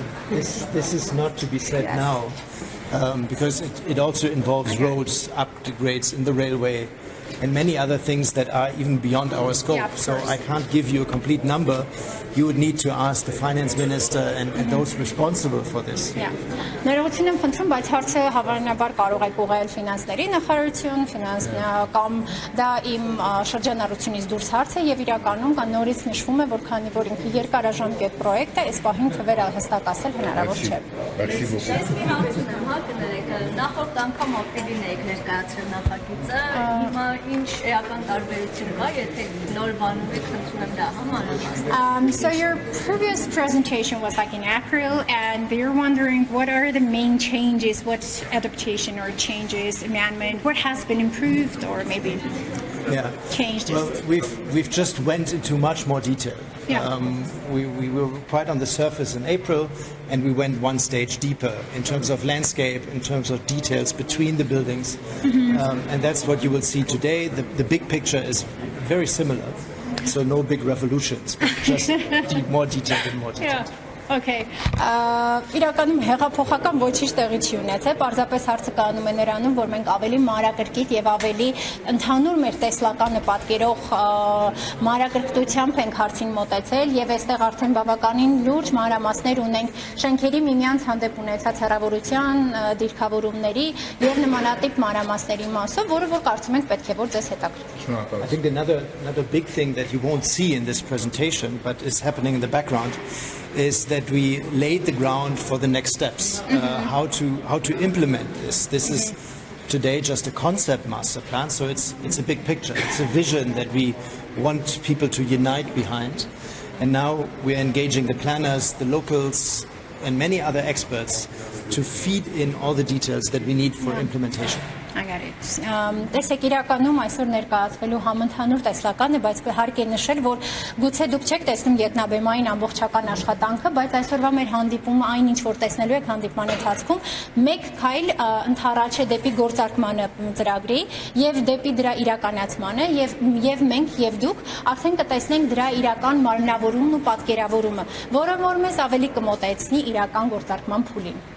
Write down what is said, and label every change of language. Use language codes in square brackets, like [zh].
[en] This is not to be said now, because it also involves roads, upgrades in the railway, and many other things that are even beyond our scope. Yeah, so I can't give you a complete number. You would need to ask the finance minister and those responsible for this. Yeah. [hy] Ներողություն եմ խնդրում, բայց հարցը հավանաբար կարող եք ուղղել ֆինանսների նախարարություն, կամ դա իմ շրջանառությունից դուրս հարց է եւ իրականում կան նորից նշվում է, որ քանի որ ինքը երկարաժամկետ պրոյեկտ է, այս պահին թվերը հստակ ասել հնարավոր չէ։ Նախորդ անգամ ակտիվին եք ներկայացրել նախագիծը, հիմա ինչ էական տարբերություն կա, եթե նոր բանում եք խնդրում եմ դա համարել։ [en] So your previous presentation was like in April, and they're wondering what are the main changes, what adaptation or changes, amendment, what has been improved or maybe changed? Well, we've just went into much more detail. Yeah. We were quite on the surface in April, and we went one stage deeper in terms of landscape, in terms of details between the buildings, and that's what you will see today. The big picture is very similar. So no big revolutions, but just more detailed and more detailed. Yeah. Okay. [hy] Իրականում հեղափոխական ոչինչ տեղի չի ունեցել, պարզապես հարցը կանում է նրանում, որ մենք ավելի մանրակրկիտ եւ ավելի ընդհանուր մեր տեսլականը պատկերող մանրակրկտությամբ ենք հարցին մոտեցել եւ այստեղ արդեն բավականին լուրջ մանրամասներ ունենք շենքերի միմյանց հանդեպ ունեցած հեռավորության, դիրքավորումների եւ նմանատիպ մանրամասների մասով, որը որ կարծում ենք պետք է որ ձեզ հետաքրքրի։ [en] I think another big thing that you won't see in this presentation, but is happening in the background, is that we laid the ground for the next steps, how to implement this. This is today just a concept master plan, so it's a big picture. It's a vision that we want people to unite behind, and now we're engaging the planners, the locals, and many other experts to feed in all the details that we need for implementation. I got it. [hy] Տեսեք իրականում այսօր ներկայացվելու համընդհանուր տեսլական է, բայց հարկ է նշել, որ գուցե դուք չեք տեսնում ետնաբեմային ամբողջական աշխատանքը, բայց այսօրվա մեր հանդիպումը այն ինչ որ տեսնելու եք հանդիպման ընթացքում, մեկ քայլ ընդառաջ է դեպի գործարկմանը ծրագրի եւ դեպի դրա իրականացմանը եւ մենք եւ դուք արդեն կտեսնենք դրա իրական մարմնավորումն ու պատկերավորումը, որը որ մեզ ավելի կմոտեցնի իրական գործարկման փուլին։